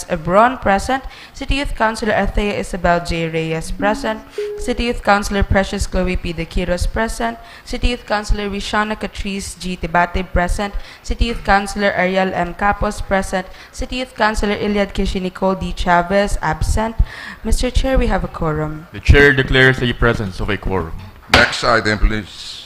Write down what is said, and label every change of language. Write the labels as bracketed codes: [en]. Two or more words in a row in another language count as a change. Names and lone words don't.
[en] Ebron present. City Youth Councilor Athea Isabel J. Reyes present. City Youth Councilor Precious Chloe P. De Quiros present. City Youth Councilor Rishana Catrice G. Tibate present. City Youth Councilor Ariel M. Capos present. City Youth Councilor Iliad Kishi Nicole D. Chavez absent. Mr. Chair, we have a quorum. The chair declares the presence of a quorum. Next item, please.